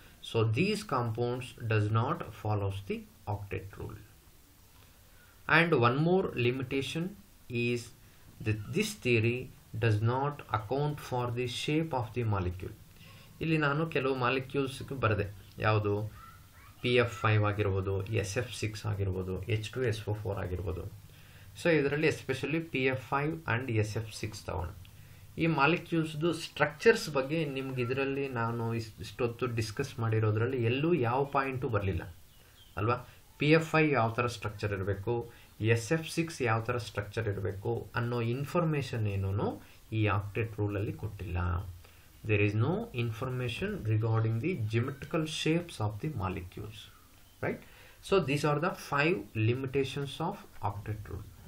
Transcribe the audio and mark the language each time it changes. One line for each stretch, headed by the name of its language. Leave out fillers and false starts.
English: So these compounds does not follow the octet rule. And one more limitation is that this theory does not account for the shape of the molecule.
Kannada: ಇಲ್ಲಿ ನಾನು ಕೆಲವು molecules ಬರೆದೆ, ಯಾವುದು PF5 ಆಗಿರ್ಬೋದು, SF6 ಆಗಿರ್ಬೋದು, H2SO4 ಆಗಿರ್ಬೋದು. So ಇದರಲ್ಲಿ especially PF5 and SF6 ತಗೋಣ. ಈ ಮಾಲಿಕ್ಯೂಲ್ಸ್ದು ಸ್ಟ್ರಕ್ಚರ್ಸ್ ಬಗ್ಗೆ ನಿಮ್ಗೆ ಇದರಲ್ಲಿ ನಾನು ಇಷ್ಟೊತ್ತು ಡಿಸ್ಕಸ್ ಮಾಡಿರೋದ್ರಲ್ಲಿ ಎಲ್ಲೂ ಯಾವ ಪಾಯಿಂಟು ಬರಲಿಲ್ಲ ಅಲ್ವಾ. PF5 ಯಾವ ಥರ ಸ್ಟ್ರಕ್ಚರ್ ಇರಬೇಕು, SF6 ಯಾವ ಥರ ಸ್ಟ್ರಕ್ಚರ್ ಇರಬೇಕು ಅನ್ನೋ ಇನ್ಫಾರ್ಮೇಷನ್ ಏನೂ ಈ ಆಕ್ಟೇಟ್ ರೂಲಲ್ಲಿ ಕೊಟ್ಟಿಲ್ಲ.
English: There is no information regarding the geometrical shapes of the molecules, right? So these are the 5 limitations of octet rule.